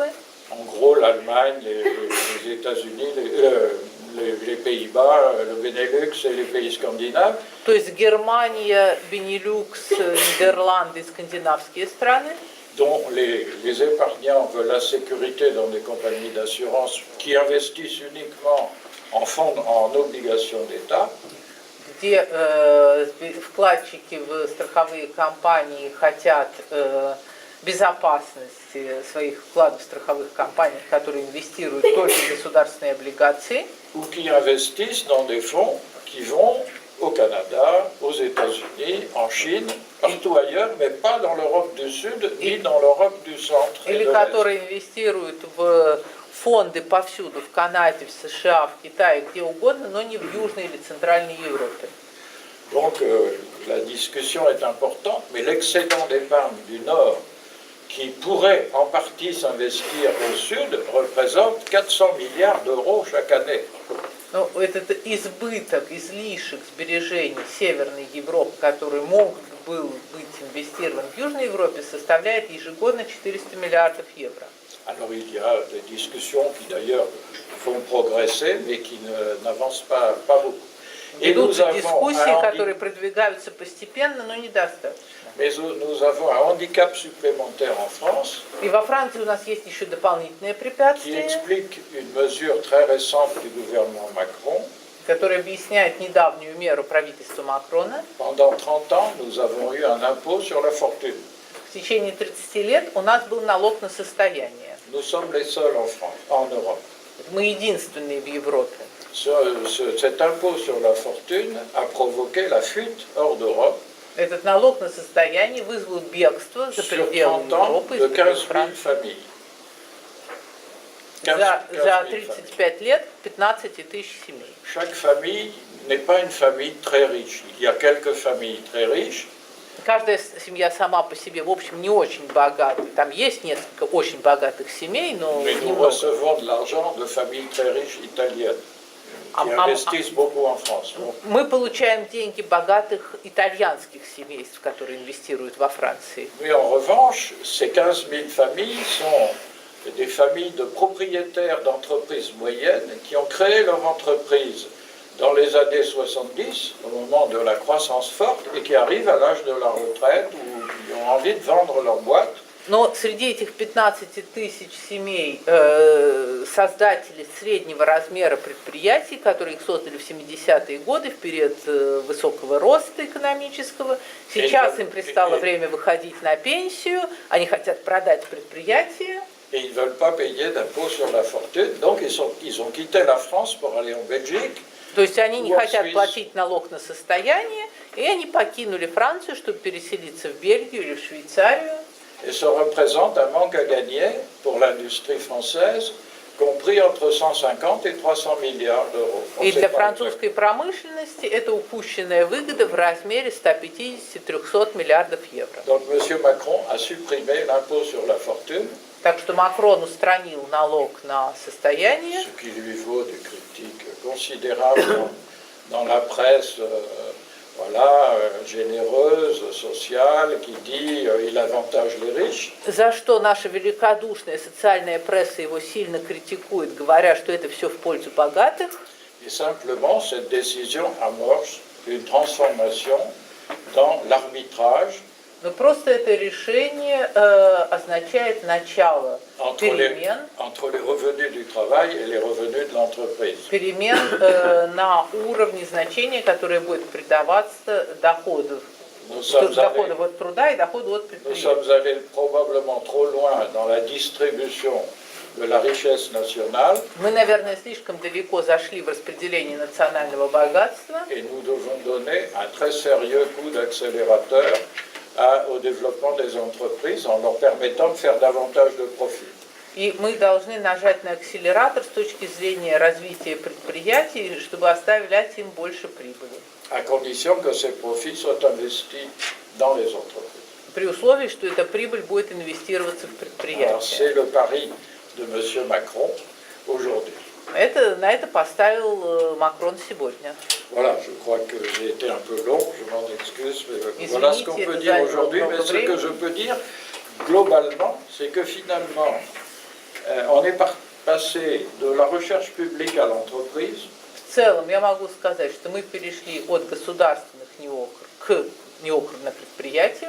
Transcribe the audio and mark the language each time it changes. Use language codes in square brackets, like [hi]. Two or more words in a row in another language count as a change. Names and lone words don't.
[fr] en gros l'Allemagne, les États-Unis, les Pays-Bas, le Benelux et les pays scandinaves, [ru] то есть Германия, Бенилюкс, Нидерланды и скандинавские страны, [fr] dont les épargnants veulent la sécurité dans des compagnies d'assurance qui investissent uniquement en fonds, en obligations d'État, [ru] где вкладчики в страховые компании хотят безопасности своих вкладов в страховых компаниях, которые инвестируют только в государственные облигации, [fr] ou qui investissent dans des fonds qui vont au Canada, aux États-Unis, en Chine, partout ailleurs, mais pas dans l'Europe du Sud ni dans l'Europe du Centre et [ru] или [fr] de l'Est. [ru] которые инвестируют в фонды повсюду, в Канаде, в США, в Китае, где угодно, но не в Южной или Центральной Европе. [fr] Donc la discussion est importante, mais l'excédent d'épargne du Nord, qui pourrait en partie s'investir au Sud, représente 400 milliards d'euros chaque année. [ru] Но этот избыток, излишек сбережений Северной Европы, который мог был быть инвестирован в Южной Европе, составляет ежегодно 400 миллиардов евро. [fr] Alors il y a des discussions qui d'ailleurs vont progresser, mais qui n'avancent pas beaucoup. Et nous [ru] Ведутся [fr] avons, [ru] дискуссии, которые продвигаются постепенно, но недостаточно. [fr] mais nous avons un handicap supplémentaire en France [ru] И во Франции у нас есть еще дополнительное [fr] qui [ru] препятствие, [fr] explique une mesure très récente du gouvernement Macron. [ru] которое объясняет недавнюю меру правительства Макрона. [fr] Pendant 30 ans, nous avons eu un impôt sur la fortune. [ru] В течение 30 лет у нас был налог на состояние. [fr] Nous sommes les seuls en France, en Europe. [ru] Мы единственные в Европе. [fr] Cet impôt sur la fortune a provoqué la fuite hors d'Europe [ru] Этот налог на состояние вызвал бегство за [fr] sur [ru] пределы [fr] 30 ans [ru] Европы [fr] de [ru] из пределов 15 000 Франции. [fr] familles. [ru] За [fr] 000 familles. [ru] 35 лет 15 тысяч семей. [fr] Chaque famille n'est pas une famille très riche. Il y a quelques familles très riches, [ru] Каждая семья сама по себе, в общем, не очень богата. Там есть несколько очень богатых семей, но [fr] mais nous [ru] немного. [fr] recevons de l'argent de familles très riches italiennes qui investissent beaucoup en France. Bon. [ru] Мы получаем деньги богатых итальянских семейств, которые инвестируют во Франции. [fr] Mais en revanche, ces 15 000 familles sont des familles de propriétaires d'entreprises moyennes qui ont créé leur entreprise dans les années 70, au moment de la croissance forte, et qui arrivent à l'âge de la retraite ou qui ont envie de vendre leur boîte. [ru] Но среди этих 15 тысяч семей создатели среднего размера предприятий, которые их создали в 70-е годы, в период высокого роста экономического, сейчас им пристало время выходить на пенсию, они хотят продать предприятие. [fr] Et ils ne veulent pas payer d'impôt sur la fortune, donc ils ont quitté la France pour aller en Belgique. [ru] То есть они не Wall хотят Street. платить налог на состояние, и они покинули Францию, чтобы переселиться в Бельгию или в Швейцарию. [fr] Et ça représente un manque à gagner pour l'industrie française, compris entre 150 et 300 milliards d'euros. On [ru] И [fr] sait [ru] для [fr] pas [ru] французской промышленности это упущенная выгода в размере 150-300 миллиардов евро. [fr] Donc M. Macron a supprimé l'impôt sur la fortune, [ru] Так что Макрон устранил налог на состояние, [fr] ce qui lui vaut des critiques considérables dans la presse généreuse, sociale, qui dit il avantage les riches. [ru] за что наша великодушная социальная пресса его сильно критикует, говоря, что это все в пользу богатых. [fr] Et simplement, cette décision amorce une transformation dans l'arbitrage [ru] Но просто это решение означает начало [fr] entre [ru] перемен, [fr] les revenus du travail et les revenus de l'entreprise. [ru] перемен на уровне значения, которое будет придаваться доходу. [fr] Nous sommes [ru] Доходу [fr] allés, [ru] от труда и доходу от [fr] nous [ru] предприятия. [fr] sommes allés probablement trop loin dans la distribution de la richesse nationale [ru] Мы, наверное, слишком далеко зашли в распределении национального богатства, [fr] et nous devons donner un très sérieux coup d'accélérateur au développement des entreprises en leur permettant de faire davantage de profits. [ru] и мы должны нажать на акселератор с точки зрения развития предприятий, чтобы оставлять им больше прибыли. [fr] À condition que ces profits soient investis dans les entreprises. [ru] При условии, что эта прибыль будет инвестироваться в [fr] Alors, [ru] предприятие. [fr] c'est le pari de M. Macron aujourd'hui. [ru] На это поставил Макрон сегодня. [fr] Voilà, je crois que j'ai été un peu long, je m'en excuse, mais [ru] Извините, [fr] voilà ce qu'on peut [ru] это [fr] dire [ru] заняло [fr] aujourd'hui. [ru] много [fr] Mais ce [ru] времени. [fr] que je peux dire globalement, c'est que finalement, on est passé de la recherche publique à l'entreprise, [ru] В целом я могу сказать, что мы перешли от государственных к неокрупным предприятиям.